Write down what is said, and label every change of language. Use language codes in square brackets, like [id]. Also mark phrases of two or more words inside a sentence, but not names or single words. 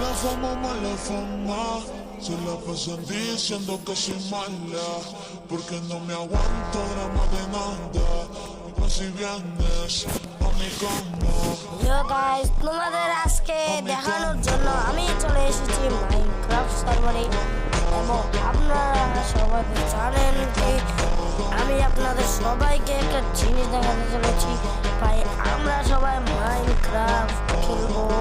[es] Fuma mala fama, se la pasan diciendo que soy mala, porque no me aguanto drama de nada. Pues si vienes a mi cama. [en] Yo guys, [bn] তোমাদের আজকে দেখানোর জন্য আমি চলে এসেছি মাইনক্রাফট সার্ভারে এবং আপনারা সবাই জানেন যে আমি আপনাদের সবাইকে একটা জিনিস দেখাতে চলেছি। ভাই আমরা সবাই মাইনক্রাফট খেলবো।